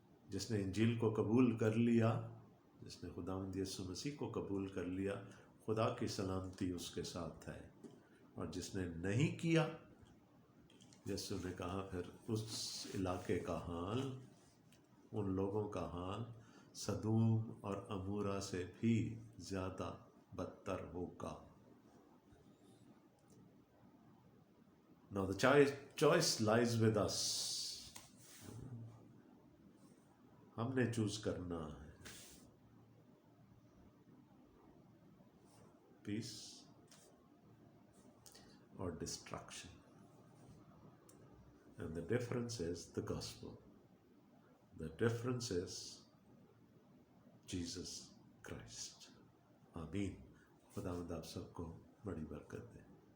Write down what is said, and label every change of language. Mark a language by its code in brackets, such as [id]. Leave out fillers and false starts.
[ur] جس نے انجیل کو قبول کر لیا، جس نے خداوند یسوع مسیح کو قبول کر لیا، خدا کی سلامتی اس کے ساتھ ہے۔ اور جس نے نہیں کیا، یسوع نے کہا پھر اس علاقے کا حال، ان لوگوں کا حال سدوم اور عمورہ سے بھی زیادہ بدتر ہوگا۔ [en] Now the choice lies with us. [ur] ہم نے چوز کرنا ہے پیس اور destruction. [en] And the difference is the gospel. The difference is Jesus Christ. [ur] آمین. خداوند آپ سب کو بڑی برکت دے.